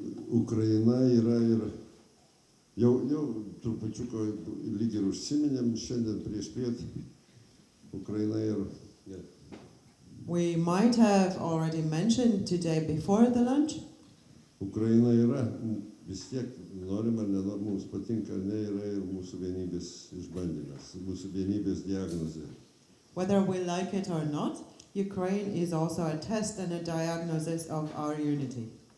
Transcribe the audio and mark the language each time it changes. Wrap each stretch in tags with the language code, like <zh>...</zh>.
<lt>Ukraina yra ir jau trupučiuko lyg ir užsiminėm šiandien prieš piet. Ukraina ir... Yeah.</lt> <en>We might have already mentioned today before the lunch.</en> <lt>Ukraina yra, vis tiek norim ar nenorim, mums patinka, ne, yra ir mūsų vienybės išbandymas, mūsų vienybės diagnozė.</lt> <en>Whether we like it or not, Ukraine is also a test and a diagnosis of our unity.</en>